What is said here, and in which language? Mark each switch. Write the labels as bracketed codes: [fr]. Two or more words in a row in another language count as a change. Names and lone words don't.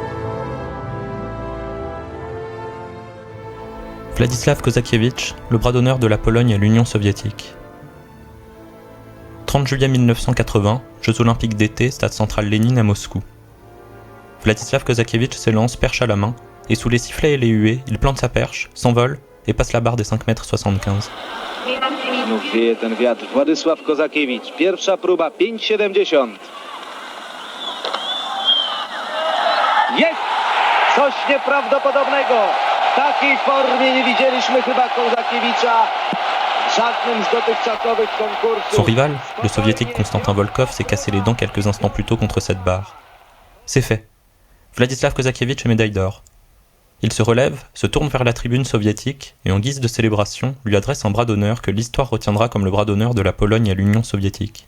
[fr] Władysław Kozakiewicz, le bras d'honneur de la Pologne à l'Union soviétique. 30 juillet 1980, Jeux olympiques d'été, stade central Lénine à Moscou. Władysław Kozakiewicz s'élance perche à la main, et sous les sifflets et les huées, il plante sa perche, s'envole et passe la barre des 5,75 m. [pl] Znów wieje ten wiatr. Władysław Kozakiewicz. Pierwsza próba 5,70. Jest! Coś nieprawdopodobnego. W takiej formie nie widzieliśmy chyba Kozakiewicza w żadnym z dotychczasowych konkursów. [fr] Son rival, le soviétique Konstantin Volkov, s'est cassé les dents quelques instants plus tôt contre cette barre. C'est fait. Władysław Kozakiewicz est médaille d'or. Il se relève, se tourne vers la tribune soviétique et en guise de célébration lui adresse un bras d'honneur que l'histoire retiendra comme le bras d'honneur de la Pologne à l'Union soviétique.